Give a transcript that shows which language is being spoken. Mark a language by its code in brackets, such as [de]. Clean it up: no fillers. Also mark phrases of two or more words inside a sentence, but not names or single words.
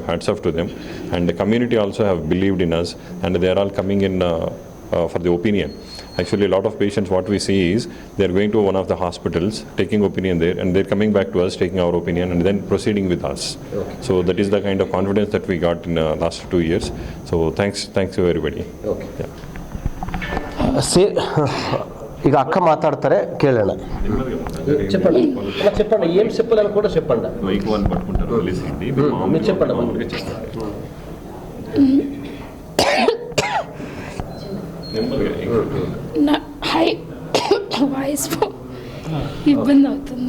[en] Hats off to them, and the community also have believed in us, and they are all coming in for the opinion. Actually, a lot of patients, what we see is they are going to one of the hospitals, taking opinion there, and they are coming back to us, taking our opinion, and then proceeding with us. Okay. So that is the kind of confidence that we got in the last 2 years. So thanks to everybody. Okay. Yeah. [kn] ಈಗ ಅಕ್ಕ ಮಾತಾಡ್ತಾರೆ, ಕೇಳೋಣ. [te] చెప్పండి ఏం చెప్పాలని కూడా చెప్పండి. మీరు చెప్పండి. వాయిస్ ఇబ్బంది అవుతుంది.